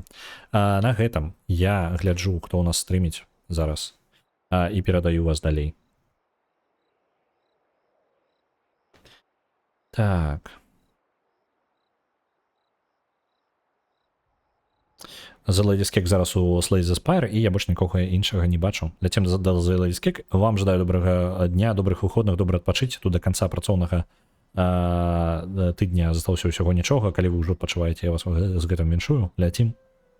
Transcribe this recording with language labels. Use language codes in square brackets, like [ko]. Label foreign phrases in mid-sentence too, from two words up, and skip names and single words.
[be] На гэтым я гляджу, хто ў нас стрыміць зараз, і перадаю вас далей. Так. The Ladies Cake зараз у Slay the Spire, і я больш нікога іншага не бачу. Ляцем до The Ladies Cake. Вам жадаю добрага дня, добрых выходных, добра адпачыць. Тут до канца працоўнага тыдня засталося ўсяго нічога. Калі вы ўжо адпачываеце, я вас з гэтым віншую. Ляцім.